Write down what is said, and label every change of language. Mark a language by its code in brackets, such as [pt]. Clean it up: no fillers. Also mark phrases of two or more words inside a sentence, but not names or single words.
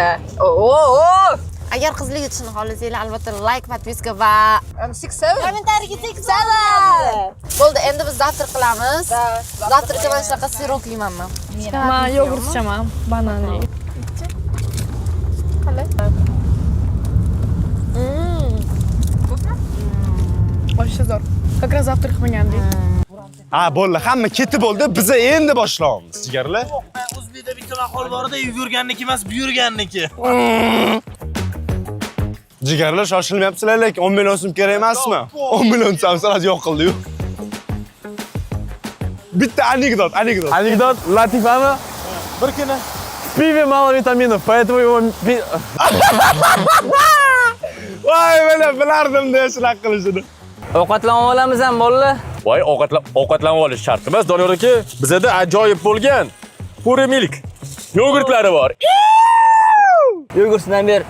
[uz] Agar qizlik uchun xohlasanglar, albatta like, podpiska va kommentariy teksana. Bo'ldi, endi biz zavtr qilamiz. Zavtrga mana shunaqa sirok yeymanman. Men yogurt ichaman, bananli. Вообще zo'r. [ru] Как раз завтра qilmagandik. [uz] Ha, bo'ldi, hamma ketib bo'ldi. Biz endi boshlaymiz, jigarlar. O'zbekda bitta maqol bor edi, yurganniki emas, buyurganniki. Jigarlar shoshilmayapsizlar, lekin 10 million so'm kerak emasmi? 10 million so'm yo'q qildi-yu. Bitta anekdot. Anekdot latifami? Bir kuni [ru] В пиве мало витаминов, поэтому его [uz] Voy, men bilardim-da shunaqa qilishini. Ovqatlanib olamiz ham bolalar. Voy, ovqatlanib olish shart emas, Doniyor aka. Bizda ajoyib bo'lgan Pure Milk yogurtlari bor. Yogurtdan ber.